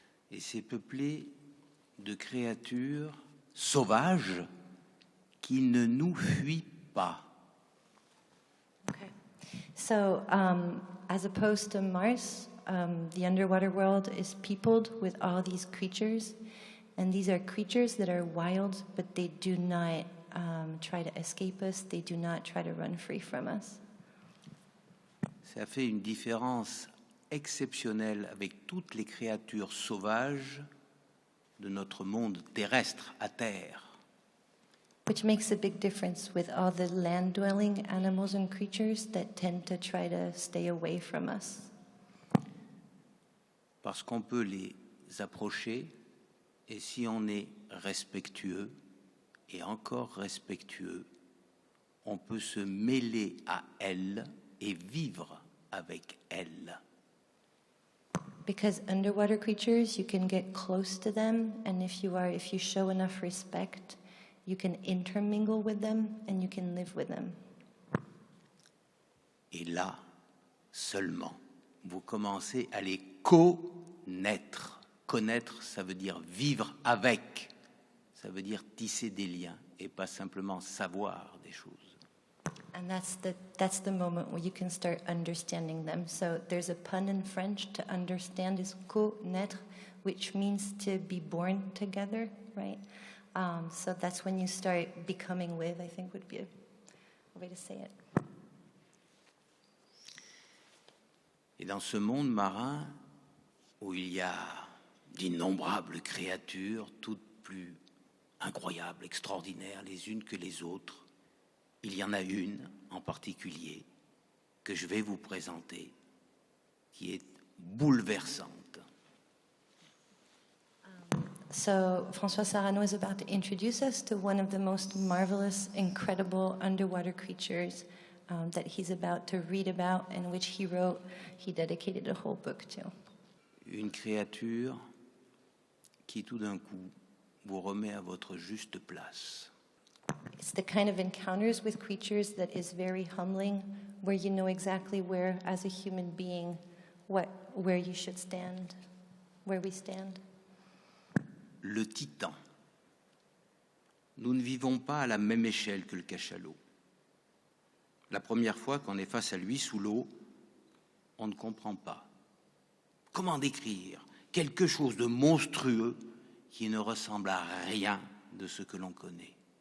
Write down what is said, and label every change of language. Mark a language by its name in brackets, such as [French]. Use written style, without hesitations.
[French] Et c'est peuplé de créatures sauvages qui ne nous fuient pas. [English] Okay. So, as opposed to Mars, the underwater world is peopled with all these creatures, and these are creatures that are wild, but they do not try to escape us. They do not try to run free from us. [French] Ça fait une différence exceptionnelle avec toutes les créatures sauvages de notre monde terrestre, à terre. [English] Which makes a big difference with all the land-dwelling animals and creatures that tend to try to stay away from us. [French] Parce qu'on peut les approcher, et si on est respectueux, et encore respectueux, on peut se mêler à elles et vivre avec elles. [English] Because underwater creatures, you can get close to them, and if you show enough respect, you can intermingle with them and you can live with them. [French] Et là, seulement, vous commencez à les connaître. Connaître, ça veut dire vivre avec. Ça veut dire tisser des liens et pas simplement savoir des choses. [English] And that's the moment where you can start understanding them. So there's a pun in French, to understand is connaître, which means to be born together, right? So that's when you start becoming with, I think would be a way to say it. [French] Et dans ce monde marin où il y a d'innombrables créatures, toutes plus incroyables, extraordinaires les unes que les autres, il y en a une en particulier que je vais vous présenter qui est bouleversante. [English] So François Sarano is about to introduce us to one of the most marvelous, incredible underwater creatures that he's about to read about and which he dedicated a whole book to. [French] Une créature qui tout d'un coup vous remet à votre juste place. [English] It's the kind of encounters with creatures that is very humbling, where you know exactly where, as a human being, where you should stand, where we stand. [French] Le titan. Nous ne vivons pas à la même échelle que le cachalot. La première fois qu'on est face à lui sous l'eau, on ne comprend pas. Comment décrire quelque chose de monstrueux qui ne ressemble à rien de ce que l'on connaît?